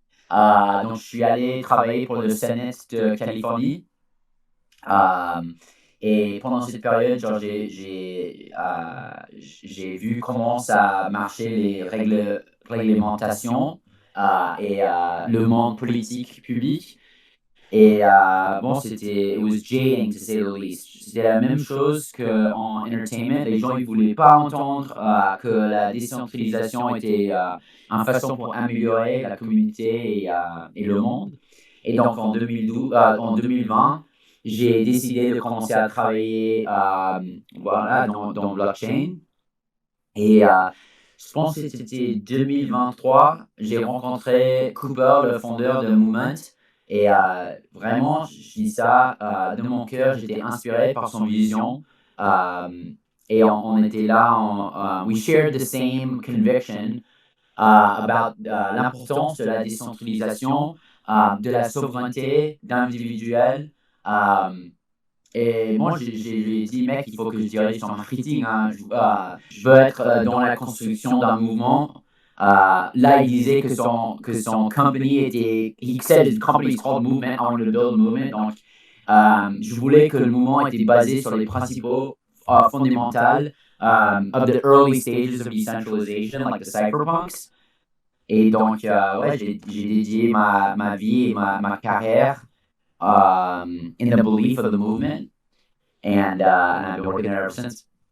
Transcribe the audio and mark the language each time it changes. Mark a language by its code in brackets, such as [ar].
[fr] Donc, je suis allé travailler pour le Sénat de Californie. Et pendant cette période, genre, j'ai vu comment ça marchait les réglementations et le monde politique public. Et bon, [en] it was jading to say the least. [fr] C'était la même chose qu'en entertainment. Les gens, ils voulaient pas entendre que la décentralisation était une façon pour améliorer la communauté et le monde. Et donc, en 2020, j'ai décidé de commencer à travailler voilà, dans blockchain. Et je pense que c'était 2023, j'ai rencontré Cooper, le fondeur de Movement. Et vraiment, je dis ça de mon cœur, j'étais inspiré par son vision. Et on était là, [en] we shared the same conviction about [fr] l'importance de la décentralisation, de la souveraineté d'individuels. Et moi, j'ai dit, mec, il faut que je dirige son marketing. Hein. Je veux être dans la construction d'un mouvement. Là, il disait que son company était. [en] He said his company is called Movement. I wanted to build a movement. [fr] Donc, je voulais que le mouvement était basé sur les principaux fondamentaux [en] of the early stages of decentralization, like the cypherpunks. [fr] Et donc, ouais, j'ai dédié ma vie et ma carrière [en] in the belief of the movement, and I've been working there ever since.